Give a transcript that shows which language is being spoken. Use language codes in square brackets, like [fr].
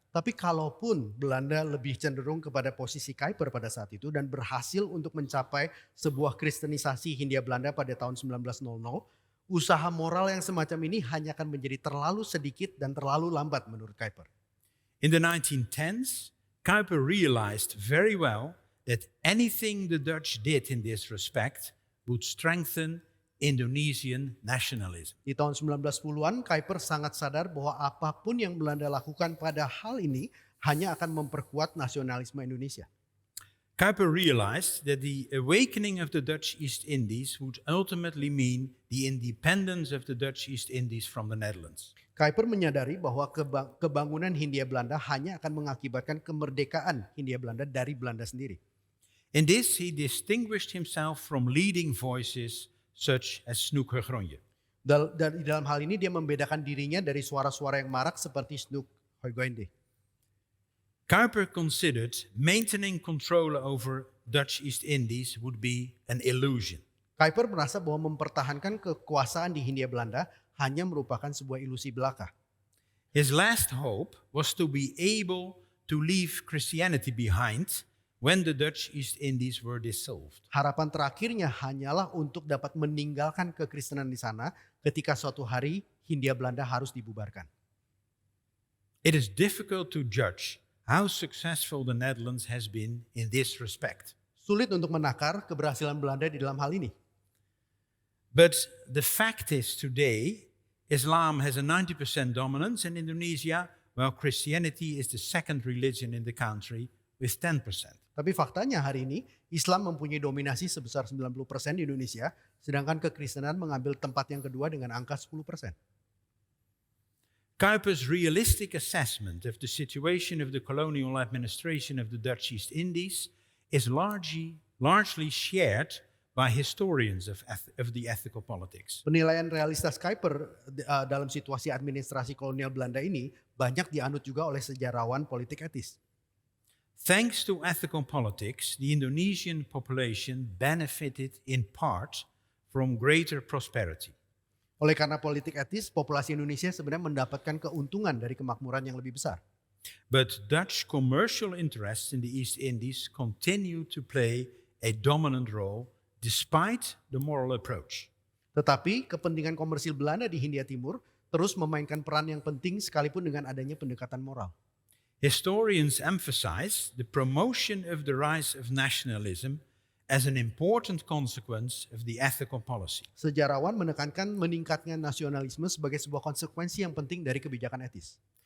[id] Tapi kalaupun Belanda lebih cenderung kepada posisi Kuiper pada saat itu dan berhasil untuk mencapai sebuah kristenisasi Hindia Belanda pada tahun 1900, usaha moral yang semacam ini hanya akan menjadi terlalu sedikit dan terlalu lambat menurut Kuiper. [en] In the 1910s, Kuiper realized very well that anything the Dutch did in this respect would strengthen Indonesian nationalism. [id] Di tahun 1910-an, Kuiper sangat sadar bahwa apapun yang Belanda lakukan pada hal ini hanya akan memperkuat nasionalisme Indonesia. [en] Kuiper realized that the awakening of the Dutch East Indies would ultimately mean the independence of the Dutch East Indies from the Netherlands. [id] Kuiper menyadari bahwa kebangunan Hindia Belanda hanya akan mengakibatkan kemerdekaan Hindia Belanda dari Belanda sendiri. [en] In this, he distinguished himself from leading voices such as Snoek Huygens. [id] Dan di dalam hal ini dia membedakan dirinya dari suara-suara yang marak seperti Snoek Huygens. [en] Kuiper considered maintaining control over Dutch East Indies would be an illusion. [id] Kuiper merasa bahwa mempertahankan kekuasaan di Hindia Belanda hanya merupakan sebuah ilusi belaka. [en] His last hope was to be able to leave Christianity behind when the Dutch East Indies were dissolved. [id] Harapan terakhirnya hanyalah untuk dapat meninggalkan kekristenan di sana ketika suatu hari Hindia Belanda harus dibubarkan. [en] It is difficult to judge how successful the Netherlands has been in this respect. [id] Sulit untuk menakar keberhasilan Belanda di dalam hal ini. [en] But the fact is today, Islam has a 90% dominance in Indonesia, while Christianity is the second religion in the country with 10%. [id] Tapi faktanya hari ini Islam mempunyai dominasi sebesar 90% di Indonesia, sedangkan kekristenan mengambil tempat yang kedua dengan angka 10%. [en] Kuiper's realistic assessment of the situation of the colonial administration of the Dutch East Indies is largely shared by historians of the ethical politics. [id] Penilaian realistas Kuiper dalam situasi administrasi kolonial Belanda ini banyak dianut juga oleh sejarawan politik etis. [en] Thanks to ethical politics, the Indonesian population benefited in part from greater prosperity. [id] Oleh karena politik etis, populasi Indonesia sebenarnya mendapatkan keuntungan dari kemakmuran yang lebih besar. [en] But Dutch commercial interests in the East Indies continue to play a dominant role despite the moral approach. [id] Tetapi kepentingan komersil Belanda di Hindia Timur terus memainkan peran yang penting sekalipun dengan adanya pendekatan moral. [en] Historians emphasize the promotion of the rise of nationalism as an important consequence of the ethical policy. [id] Sejarawan menekankan meningkatnya nasionalisme sebagai sebuah konsekuensi yang penting dari kebijakan etis.